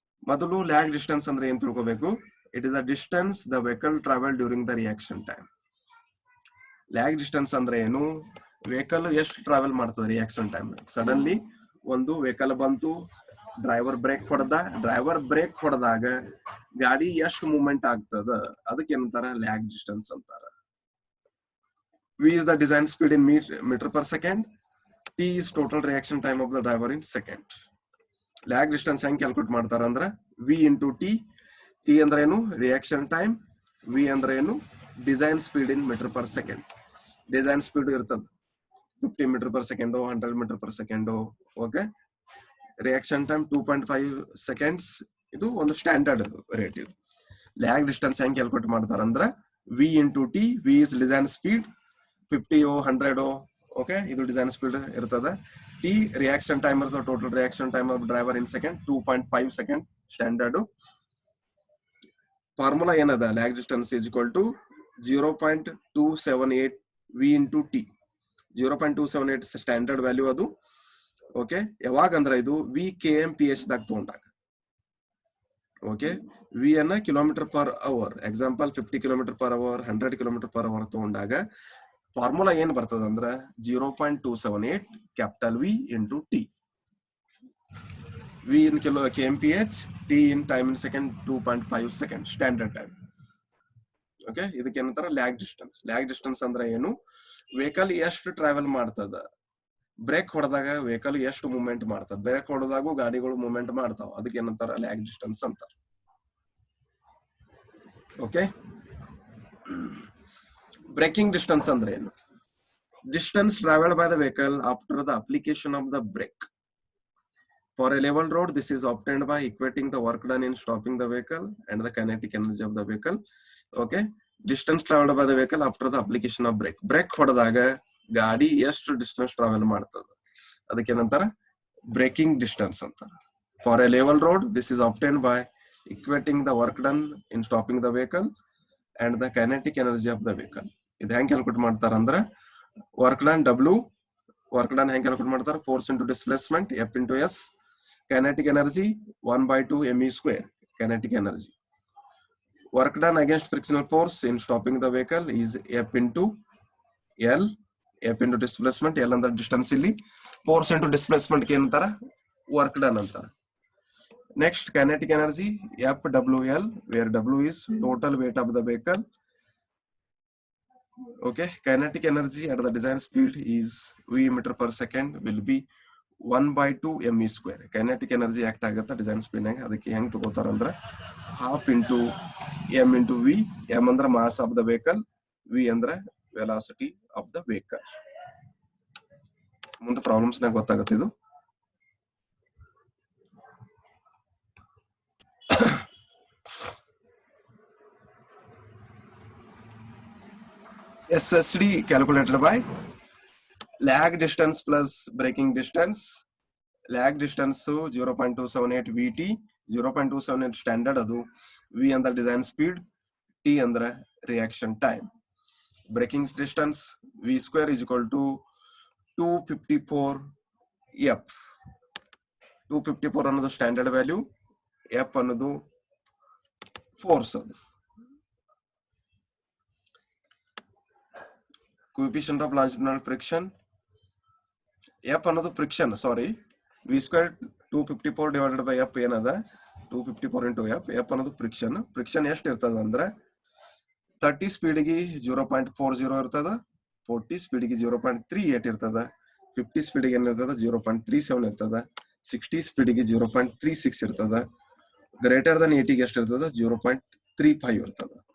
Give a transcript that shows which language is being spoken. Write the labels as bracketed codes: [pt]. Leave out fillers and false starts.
[kn] ಮೊದಲು lag distance ಅಂದ್ರೆ ಏನ್ ತಿಳ್ಕೋಬೇಕು? [en] It is the distance the vehicle travel during the reaction time. [kn] Lag distance ಅಂದ್ರೆ ಏನು? ವೆಹಿಕಲ್ ಎಷ್ಟು ಟ್ರಾವೆಲ್ ಮಾಡ್ತದೆ ರಿಯಾಕ್ಷನ್ ಟೈಮ್. ಸಡನ್ಲಿ ಒಂದು ವೆಹಿಕಲ್ ಬಂತು, ಡ್ರೈವರ್ ಬ್ರೇಕ್ ಹೊಡೆದಾಗ ಗಾಡಿ ಎಷ್ಟು ಮೂವ್ಮೆಂಟ್ ಆಗ್ತದ, ಅದಕ್ಕೆ ಏನಂತಾರ? ಲ್ಯಾಗ್ ಡಿಸ್ಟೆನ್ಸ್ ಅಂತಾರ. [en] V is the design speed in meter per second. T is total reaction time of the driver in second. [kn] Lag distance ಹೆಂಗ್ ಕ್ಯಾಲ್ಕುಲೇಟ್ ಮಾಡ್ತಾರ ಅಂದ್ರೆ V into T. T ಅಂದ್ರೆ ಏನು? Reaction time. V ಅಂದ್ರೆ ಏನು? Design speed in metre per second. Design speed ಇರ್ತದ 50 metre per second, 100 metre per second. Okay, reaction time 2.5 seconds. ಇದು ಒಂದು ಸ್ಟ್ಯಾಂಡರ್ಡ್ ರೇಟ್. ಇದು ಲ್ಯಾಗ್ ಡಿಸ್ಟೆನ್ಸ್ ಹೆಂಗ್ ಕ್ಯಾಲ್ಕುಲೇಟ್ ಮಾಡ್ತಾರ ಅಂದ್ರೆ V into T. V is design speed 50 100. Okay, ಇದು design speed ಇರ್ತದ. T reaction time ಇರ್ತದೆ, [en] total reaction time of driver in second [kn] 2.5 second standard. Formula ಏನದ? [en] Lag distance is equal to 0.278 V into T. [kn] 0.278 standard value ಅದು. Okay, ಯಾವಾಗ ಅಂದ್ರೆ ಇದು V kmph ದಾಗ ತಗೊಂಡಾಗ. ಓಕೆ, ವಿ ಅನ್ನ kilometre per hour, example 50 kilometre per hour, 100 kilometre per hour ತಗೊಂಡಾಗ formula ಏನ್ ಬರ್ತದ ಅಂದ್ರೆ 0.278 capital V into T. [en] V in kmph, T in time in second 2.5 second standard time. [kn] Okay, ಇದಕ್ಕೆ ಏನಂತಾರ? Lag distance. Lag distance ಅಂದ್ರೆ ಏನು? Vehicle ಎಷ್ಟು travel ಮಾಡ್ತದ, ಬ್ರೇಕ್ ಹೊಡೆದಾಗ ವೆಹಿಕಲ್ ಎಷ್ಟು ಮೂವ್ಮೆಂಟ್ ಮಾಡ್ತದ, ಬ್ರೇಕ್ ಹೊಡೆದಾಗೂ ಗಾಡಿಗಳು ಮೂವ್ಮೆಂಟ್ ಮಾಡ್ತಾವ, ಅದಕ್ಕೆ ಏನಂತಾರ? ಲ್ಯಾಗ್ ಡಿಸ್ಟೆನ್ಸ್ ಅಂತಾರ. ಓಕೆ, ಬ್ರೇಕಿಂಗ್ ಡಿಸ್ಟೆನ್ಸ್ ಅಂದ್ರೆ ಏನು? [en] Distance travelled by the vehicle after the application of the brake. For a level road, this is obtained by equating the work done in stopping the vehicle and the kinetic energy of the vehicle. Okay, distance traveled by the vehicle after the application of brake. [kn] Brake ಹೊಡೆದಾಗ ಗಾಡಿ ಎಷ್ಟು distance travel ಮಾಡ್ತದ, ಅದಕ್ಕೆ ಏನಂತಾರ? Breaking distance ಅಂತಾರ. [en] For a level road, this is obtained by equating the work done in stopping the vehicle and the kinetic energy of the vehicle. [kn] ಇದು ಹೆಂಗ್ calculate ಮಾಡ್ತಾರ ಅಂದ್ರೆ ವರ್ಕ್ ಡನ್ ಹೆಂಗ್ ಕ್ಯಾಲ್ಕುಲೇಟ್ ಮಾಡ್ತಾರ? [en] Force into displacement F into S. Kinetic energy 1/2 me square. Kinetic energy. Work done against frictional force in stopping the vehicle is F into L. F into displacement. [kn] L ಅಂದ್ರೆ distance. ಇಲ್ಲಿ force into displacement ಏನಂತಾರ? Work done ಅಂತಾರ. [en] Next kinetic energy FWL, where W is total weight of the vehicle. Okay, kinetic energy at the design speed is V meter per second will be 1/2 me square. [kn] Kinetic energy act ಆಗುತ್ತೆ design speed ನಾಗ. ಅದಕ್ಕೆ ಹೆಂಗ್ ತಗೋತಾರ ಅಂದ್ರೆ half into m into V. [en] m ಅಂದ್ರೆ mass of the vehicle, V ಅಂದ್ರೆ velocity of the vehicle. [kn] ಮುಂದೆ problems ನಾಗ ಗೊತ್ತಾಗುತ್ತೆ ಇದು. [en] SSD calculated by lag distance plus braking distance. Lag distance 0.278 VT, 0.278 standard adu, V ಅಂದ್ರೆ design speed, T ಅಂದ್ರೆ reaction time. Braking distance V square is equal to 254 F. [kn] 254 ಅನ್ನೋದು standard value, F ಅನ್ನೋದು force ಅದು. [en] coefficient of longitudinal friction, F ಅನ್ನೋದು friction, sorry, V square 254 divided by F ಏನದ 254 into F. [kn] F ಅನ್ನೋದು friction. Friction ಎಷ್ಟು ಇರ್ತದ ಅಂದ್ರೆ 30 ಸ್ಪೀಡ್ಗೆ 0.40 ಇರ್ತದ, 40 ಸ್ಪೀಡ್ಗೆ 0.38 ಇರ್ತದ, 50 ಸ್ಪೀಡ್ಗೆ ಏನಿರ್ತದ 0.37 ಇರ್ತದ, 60 ಸ್ಪೀಡ್ಗೆ 0.36 ಇರ್ತದ, ಗ್ರೇಟರ್ ದನ್ 80 ಎಷ್ಟು ಇರ್ತದ 0.35 ಇರ್ತದ.